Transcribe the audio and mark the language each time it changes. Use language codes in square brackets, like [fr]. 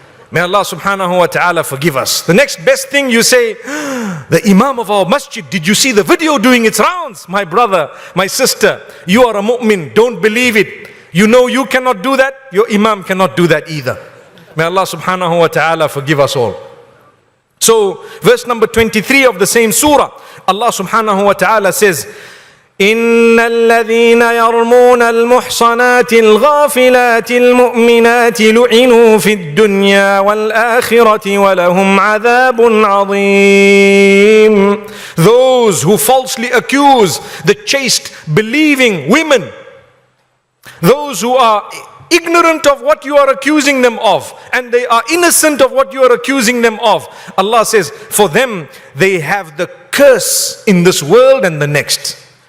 [en] May Allah subhanahu wa ta'ala forgive us. The next best thing you say, the Imam of our masjid, did you see the video doing its rounds? My brother, my sister, you are a mu'min, don't believe it. You know you cannot do that, your Imam cannot do that either. May Allah subhanahu wa ta'ala forgive us all. So verse number 23 of the same surah, Allah subhanahu wa ta'ala says, [ar] إن الذين يرمون المحصنات الغافلات المؤمنات لعنوا في الدنيا والآخرة ولهم عذاب عظيم. [en] Those who falsely accuse the chaste believing women, those who are ignorant of what you are accusing them of, and they are innocent of what you are accusing them of, Allah says, for them they have the curse in this world and the next.